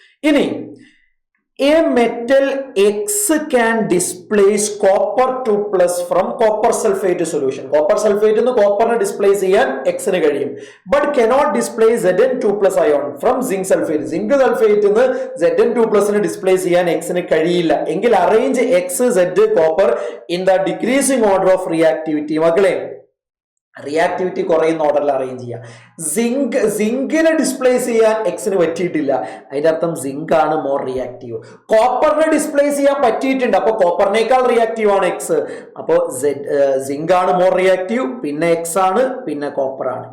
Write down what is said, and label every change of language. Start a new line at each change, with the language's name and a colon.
Malayalam: ഇനി
English: a metal X can displace copper 2+ from copper sulfate solution.
Malayalam: Copper sulfate എന്ന് കോപ്പറിനെ displace ചെയ്യാൻ X-ന് കഴിയും.
English: But cannot displace Zn2+ ion from zinc sulfate.
Malayalam: Zinc sulfate എന്ന് Zn2+ displace ചെയ്യാൻ X-ന് കഴിയില്ല. എങ്കിൽ
English: Arrange X, Z, copper in the decreasing order of reactivity.
Malayalam: മക്കളെ, reactivity കുറയുന്ന ഓർഡറിൽ അറേഞ്ച് ചെയ്യാം. സിങ്കിനെ ഡിസ്പ്ലേസ് ചെയ്യാൻ X-ന് പറ്റിയിട്ടില്ല. അതിന്റെ അർത്ഥം സിങ്ക് ആണ് മോർ റിയാക്റ്റീവ്. കോപ്പറിനെ ഡിസ്പ്ലേസ് ചെയ്യാൻ പറ്റിയിട്ടുണ്ട്, അപ്പൊ കോപ്പറിനേക്കാൾ റിയാക്റ്റീവ് ആണ് X. അപ്പോ സിങ്ക് ആണ് മോർ റിയാക്റ്റീവ്, പിന്നെ X ആണ്, പിന്നെ കോപ്പർ ആണ്.